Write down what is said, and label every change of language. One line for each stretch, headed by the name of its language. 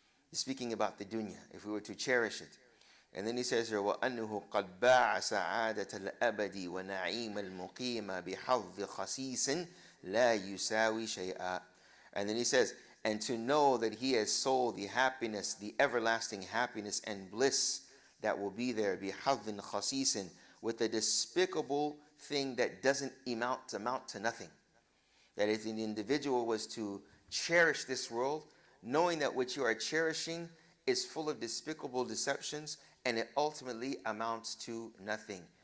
English: He's speaking about the dunya, if we were to cherish it. And then he says here,
Arabic: وَأَنَّهُ قَدْ بَاعَ سَعَادَةَ الْأَبَدِ وَنَعِيمَ الْمُقِيمَ بِحَظِّ خَسِيسٍ لَا يُسَاوِي شَيْئًا.
English: And then he says, and to know that he has sold the happiness, the everlasting happiness and bliss that will be there,
Arabic: بِحَظٍ خَسِيسٍ,
English: with a despicable thing that doesn't amount to nothing. That if an individual was to cherish this world, knowing that what you are cherishing is full of despicable deceptions, and it ultimately amounts to nothing.